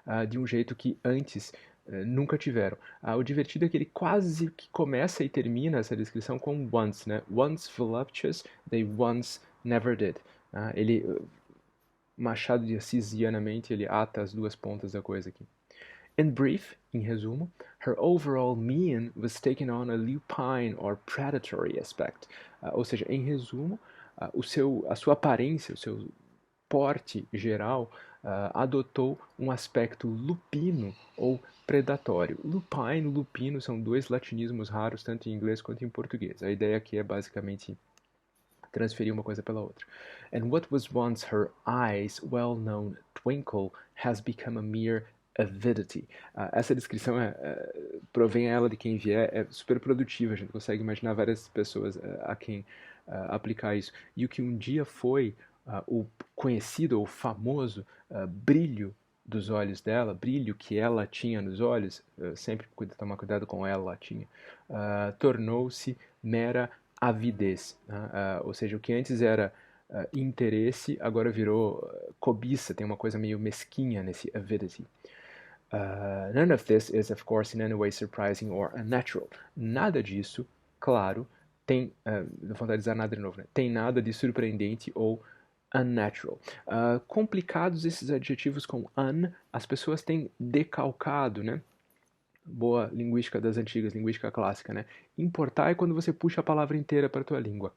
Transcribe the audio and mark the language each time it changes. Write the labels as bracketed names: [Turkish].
[Portuguese] De um jeito que antes nunca tiveram. O divertido é que ele quase que começa e termina essa descrição com once, né? [English] Once voluptuous, they once never did. [Portuguese] Ele, Machado de Assisianamente, ele ata as duas pontas da coisa aqui. [English] In brief, [Portuguese] em resumo, [English] her overall mien was taken on a lupine or predatory aspect. [Portuguese] Ou seja, em resumo, a sua aparência, o seu porte geral, adotou um aspecto lupino ou predatório. Lupine e lupino são dois latinismos raros, tanto em inglês quanto em português. A ideia aqui é basicamente transferir uma coisa pela outra. [English] And what was once her eyes' well-known twinkle has become a mere avidity. [Portuguese] Essa descrição provém ela de quem vier, é super produtiva, a gente consegue imaginar várias pessoas a quem aplicar isso. E o que um dia foi o conhecido ou famoso brilho dos olhos dela, brilho que ela tinha nos olhos, sempre tomar cuidado com ela tinha, tornou-se mera avidez, ou seja, o que antes era interesse, agora virou cobiça, tem uma coisa meio mesquinha nesse avidity. [English] None of this is, of course, in any way surprising or unnatural. [Portuguese] Nada disso, claro, tem, não vou dizer nada de novo, né? Tem nada de surpreendente ou unnatural. Complicados esses adjetivos com un, as pessoas têm decalcado, né? Boa linguística das antigas, linguística clássica, né? Importar é quando você puxa a palavra inteira para a tua língua.